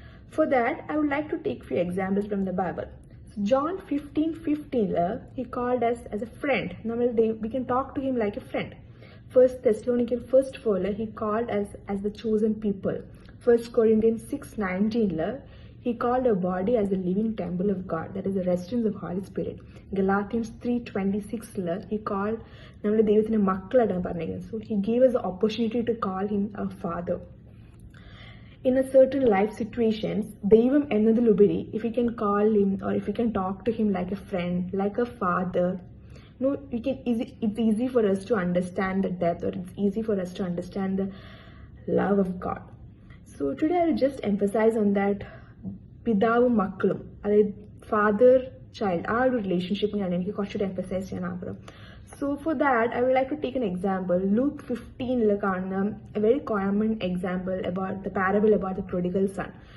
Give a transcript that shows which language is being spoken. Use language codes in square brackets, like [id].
[en] For that, I would like to take few examples from the Bible. So John 15:15, he called us as a friend. We can talk to him like a friend. First Thessalonians 1:4, he called us as the chosen people. First Corinthians 6:19, he called our body as a living temple of God, that is the residence of Holy Spirit. Galatians 3:26, he called [ml] നമ്മുടെ ദൈവത്തിന്റെ മക്കളാണ് പറഞ്ഞിരിക്കുന്നത്. [en] So he gave us the opportunity to call him our father. In a certain life situations, [ml] ദൈവം എന്നതിലുപരി, [en] if we can call him or if we can talk to him like a friend, like a father, no, it's easy for us to understand the depth, or it's easy for us to understand the love of God. So today I will just emphasize on that [ml] പിതാവും മക്കളും, അതായത് father child, ആ ഒരു റിലേഷൻഷിപ്പിനാണ് എനിക്ക് കുറച്ചുകൂടി emphasise ചെയ്യാൻ ആഗ്രഹം. [en] So for that, I would like to take an example. Luke 15 കാണുന്ന a very common example about the parable about the prodigal son.